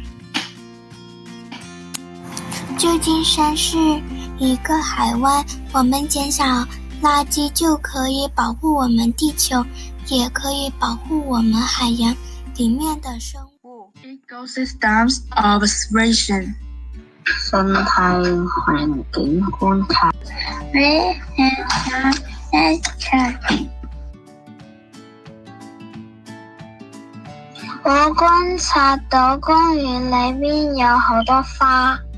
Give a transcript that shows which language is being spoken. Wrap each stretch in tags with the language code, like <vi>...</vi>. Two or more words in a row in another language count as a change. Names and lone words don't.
<zh>旧金山是一个海湾，我们减少垃圾就可以保护我们地球，也可以保护我们海洋里面的生物。</zh> <en>Ecosystems observation</en> <zh>生態環境觀察。我觀察到公園裏面有好多花。</zh>